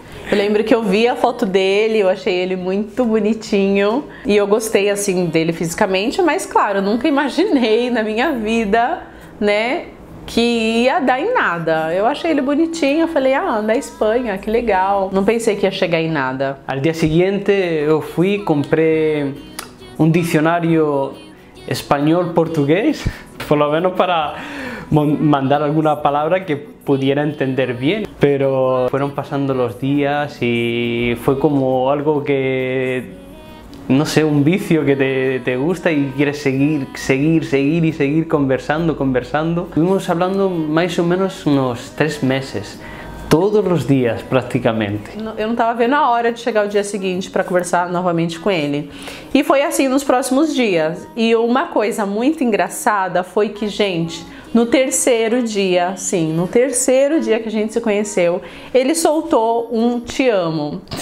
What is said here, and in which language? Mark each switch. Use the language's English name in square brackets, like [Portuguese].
[Portuguese] Eu lembro que eu vi a foto dele, eu achei ele muito bonitinho e eu gostei assim dele fisicamente, mas claro, eu nunca imaginei na minha vida, né, que ia dar em nada. Eu achei ele bonitinho, eu falei, ah, da Espanha, que legal. Não pensei que ia chegar em nada. Al dia seguinte eu fui, comprei um dicionário espanhol-português, pelo menos [Spanish] mandar alguna palabra que pudiera entender bien. Pero fueron pasando los días y fue como algo que, no sé, un vicio que te gusta y quieres seguir conversando. Estuvimos hablando [Portuguese] mais ou menos uns 3 meses. Todos os dias, praticamente. Eu não tava vendo a hora de chegar o dia seguinte para conversar novamente com ele. E foi assim nos próximos dias. E uma coisa muito engraçada foi que, gente, no terceiro dia, sim, no terceiro dia que a gente se conheceu, ele soltou um te amo.